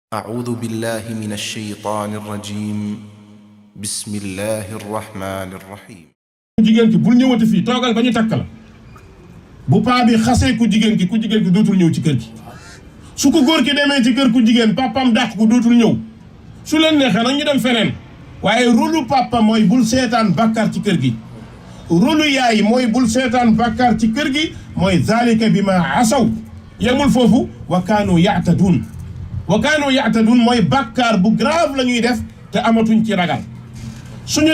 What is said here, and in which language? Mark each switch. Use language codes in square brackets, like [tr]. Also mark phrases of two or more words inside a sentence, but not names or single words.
[ar] أعوذ بالله من الشيطان الرجيم بسم الله الرحمن الرحيم [wo] jigéen ki bul ñëwati fii toogal ba ñu takk la bu paa bi xasee ku jigéen ki dootul ñëw ci kër gi su ko góor ki demee ci kër ku jigéen papam dàq ko dootul ñëw su leen neexee nag ñu dem feneen waaye rôlu papa mooy bul seetaan bàkkaar ci kër gi rôlu yaay mooy bul seetaan bàkkaar ci kër gi mooy zalika bi ma asaw yemul foofu [ar] وكانوا يعتدون [wo] mooy bàkkaar bu grave la ñuy def te amatuñ ci ragal suñu